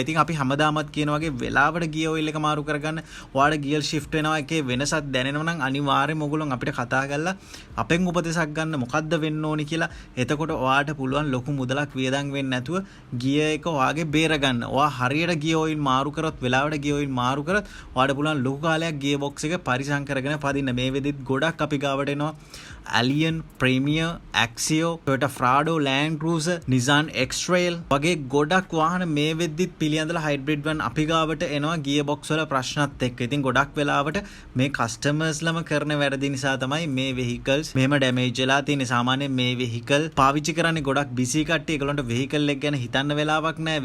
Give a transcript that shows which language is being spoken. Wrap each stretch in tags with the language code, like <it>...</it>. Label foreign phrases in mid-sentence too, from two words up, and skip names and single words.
<si>ඉතින් අපි හැමදාමත් කියන වගේ වෙලාවට</si> <en>gear oil</en> <si>එක මාරු කරගන්න ඔයාලට</si> <en>gear shift</en> <si>වෙනවා එකේ වෙනසක් දැනෙනවා නම් අනිවාර්යයෙන්ම ඔයගොල්ලෝ අපිට කතා කරලා අපෙන් උපදෙසක් ගන්න මොකද්ද වෙන්න ඕනි කියලා. එතකොට ඔයාලට පුළුවන් ලොකු මුදලක් වියදම් වෙන්නේ නැතුව gear එක ඔයාගේ බේර ගන්න. ඔයා හරියට</si> <en>gear oil</en> <si>මාරු කරොත් වෙලාවට</si> <en>gear oil</en> <si>මාරු කරොත් ඔයාලට පුළුවන් ලොකු කාලයක්</si> <en>gear box</en> <si>එක පරිසම් කරගෙන පදින්න. මේ වෙදිත් ගොඩක් අපි ගාවට එනවා Allion, Premier, Axio, Toyota Prado, Land Cruiser, Nissan X-Trail වගේ ගොඩක් වාහන මේ වෙද්දිත් පිළියන්දලා හයිබ්‍රිඩ් වන් අපි ගාවට එනවා</si> <en>gear box</en> <si>වල ප්‍රශ්නත් එක්ක. ඉතින් ගොඩක් වෙලාවට මේ කස්ටමර්ස්ලම කරන වැරදි නිසා තමයි මේ vehicles මෙහෙම damage වෙලා තියෙන්නේ. සාමාන්‍යයෙන් මේ vehicle පාවිච්චි කරන්නේ ගොඩක් busy කට්ටිය. ඒගොල්ලන්ට vehicle එක ගැන හිතන්න වෙලාවක් නැහැ.</si>